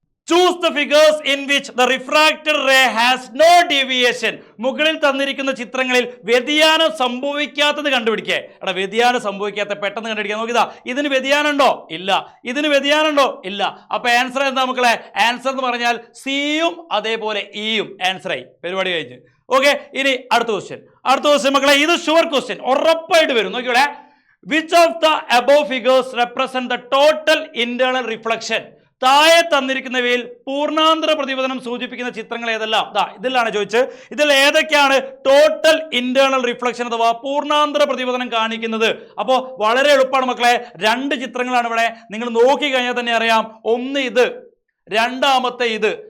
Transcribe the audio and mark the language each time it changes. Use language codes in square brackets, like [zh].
[en] Choose the figures in which the refracted ray has no deviation. [ml] മുകളിൽ തന്നിരിക്കുന്ന ചിത്രങ്ങളിൽ വ്യതിയാനം സംഭവിക്കാത്തത് കണ്ടുപിടിക്കേ. വ്യതിയാനം സംഭവിക്കാത്ത പെട്ടെന്ന് കണ്ടുപിടിക്കാൻ നോക്കിയതാ. ഇതിന് വ്യതിയാനം ഉണ്ടോ? ഇല്ല. ഇതിന് വ്യതിയാനം ഉണ്ടോ? ഇല്ല. അപ്പൊ ആൻസർ എന്താ മക്കളെ? ആൻസർ എന്ന് പറഞ്ഞാൽ സിയും അതേപോലെ ഇയും ആൻസറായി. പരിപാടി കഴിഞ്ഞ്. ഓക്കെ, ഇനി അടുത്ത ക്വസ്റ്റ്യൻ മക്കളെ. ഇത് ഷുവർ ക്വസ്റ്റ്യൻ, ഉറപ്പായിട്ട് വരും. നോക്കിയോളെ. [en] Which of the above figures represent the total internal reflection? [ml] താഴെ തന്നിരിക്കുന്നവയിൽ പൂർണ്ണാന്തര പ്രതിപതനം സൂചിപ്പിക്കുന്ന ചിത്രങ്ങൾ ഏതെല്ലാം? ഇതിലാണ് ചോദിച്ചത്. ഇതിൽ ഏതൊക്കെയാണ് ടോട്ടൽ ഇന്റേണൽ റിഫ്ലക്ഷൻ അഥവാ പൂർണ്ണാന്തര പ്രതിപതനം കാണിക്കുന്നത്? അപ്പോൾ വളരെ എളുപ്പമാണ് മക്കളെ. രണ്ട് ചിത്രങ്ങളാണ് ഇവിടെ. നിങ്ങൾ നോക്കി കഴിഞ്ഞാൽ തന്നെ അറിയാം. ഒന്ന് ഇത്, രണ്ടാമത്തെ ഇത്.